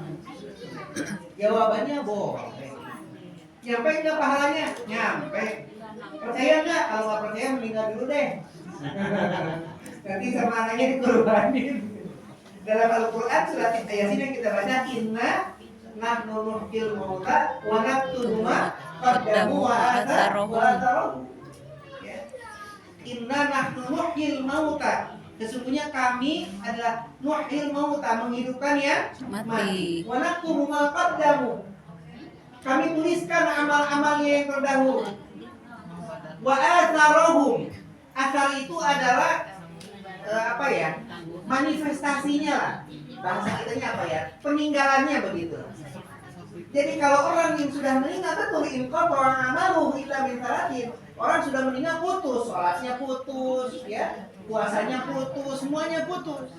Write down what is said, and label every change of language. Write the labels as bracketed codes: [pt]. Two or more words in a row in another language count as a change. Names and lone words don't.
[id] Jawabannya boleh. Nyampe nggak pahalanya? Nyampe. Percaya nggak? Kalau nggak percaya meninggal dulu deh. Nanti sama anaknya dikurbanin. Dalam Al-Quran surat Yasin yang kita baca, [ar] إنا نحن نحيي الموتى ونكتب ما قدموا وآثارهم. إنا نحن نحيي الموتى, [id] sesungguhnya kami adalah [ar] نحيي الموتى, [id] menghidupkan yang mati. [ar] ونكتب ما قدموا, [id] kami tuliskan amal-amalnya yang terdahulu. [ar] وآثارهم, [id] asal itu adalah manifestasinya lah, bahasa kitanya apa ya, peninggalannya begitu. Jadi kalau orang yang sudah meninggal, betul [ar] انقطع عمله إلا من ثلاث, [id] orang sudah meninggal putus, sholatnya putus, ya, puasanya putus, semuanya putus.